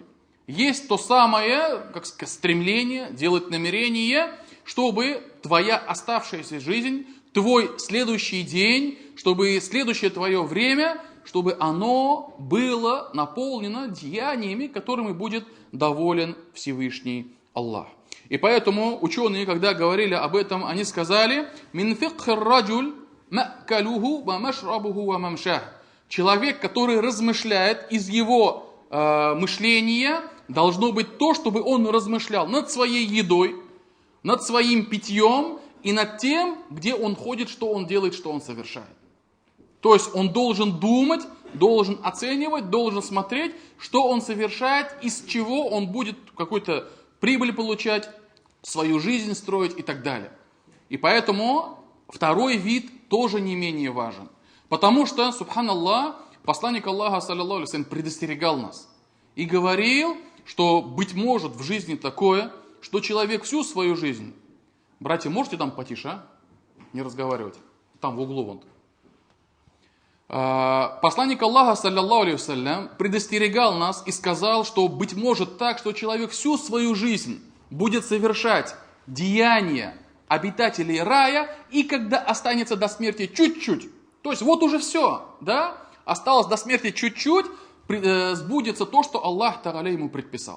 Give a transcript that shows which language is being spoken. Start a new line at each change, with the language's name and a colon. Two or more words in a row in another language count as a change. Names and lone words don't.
Russian: Есть то самое, как сказать, стремление, делать намерение, чтобы твоя оставшаяся жизнь, твой следующий день, чтобы следующее твое время, чтобы оно было наполнено деяниями, которыми будет доволен Всевышний Аллах. И поэтому ученые, когда говорили об этом, они сказали:
Arabic: «من فقه الرجل مأكله ومشربه وممشاه».
Russian: Человек, который размышляет, из его мышления должно быть то, чтобы он размышлял над своей едой, над своим питьем и над тем, где он ходит, что он делает, что он совершает. То есть он должен думать, должен оценивать, должен смотреть, что он совершает, из чего он будет какую-то прибыль получать, свою жизнь строить и так далее. И поэтому второй вид тоже не менее важен. Потому что, субханаллах, посланник Аллаха,
Arabic: صلى الله عليه وسلم,
Russian: предостерегал нас и говорил, что быть может в жизни такое, что человек всю свою жизнь... Братья, можете там потише, а? Не разговаривать. Там в углу вон. Посланник Аллаха,
Arabic: صلى الله عليه وسلم,
Russian: предостерегал нас и сказал, что быть может так, что человек всю свою жизнь будет совершать деяния обитателей рая, и когда останется до смерти чуть-чуть, то есть вот уже все, да, осталось до смерти чуть-чуть, сбудется то, что Аллах Тааля ему предписал.